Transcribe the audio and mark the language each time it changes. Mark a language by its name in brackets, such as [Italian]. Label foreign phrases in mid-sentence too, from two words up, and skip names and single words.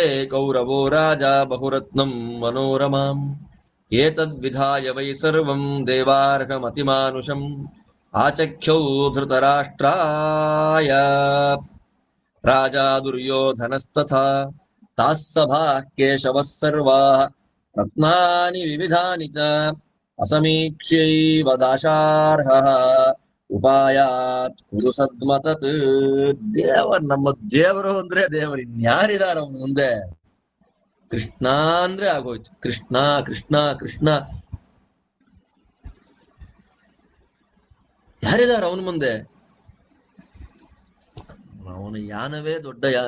[Sanskrit] ಕೌರವೋ ರಾಜಾ ಬಹುರತ್ನಂ ಮನೋರಮಾಂ ಏತದ್ವಿಧಾಯ ವೈ ಸರ್ವಂ ದೇವಾರ್ಹಮತಿಮಾನುಷಂ ಆಚಖ್ಯೌ ಧೃತರಾಷ್ಟ್ರಾಯ ರಾಜಾ ದುರ್ಯೋಧನಸ್ತಥಾ ತಾಃ ಸಭಾಃ ಕೇಶವಃ ಸರ್ವಾಃ ರತ್ನಾನಿ ವಿವಿಧಾನಿ ಚ ಅಸಮೀಕ್ಷ್ಯೈವ ದಾಶಾರ್ಹಃ ಉಪಾಯಾತ್ ಕುರು ಸದ್ಮತತ್. [Kannada] ನಮ್ಮ ದೇವರು ಅಂದ್ರೆ ದೇವರು, ಇನ್ಯಾರಿದಾರ ಅವನು ಮುಂದೆ? ಕೃಷ್ಣ ಅಂದ್ರೆ ಆಗೋಯ್ತು. ಕೃಷ್ಣ ಕೃಷ್ಣ ಕೃಷ್ಣ, ಯಾರಿದಾರ ಅವನ ಮುಂದೆ? ಅವನ ಯಾನವೇ ದೊಡ್ಡ ಯಾನ.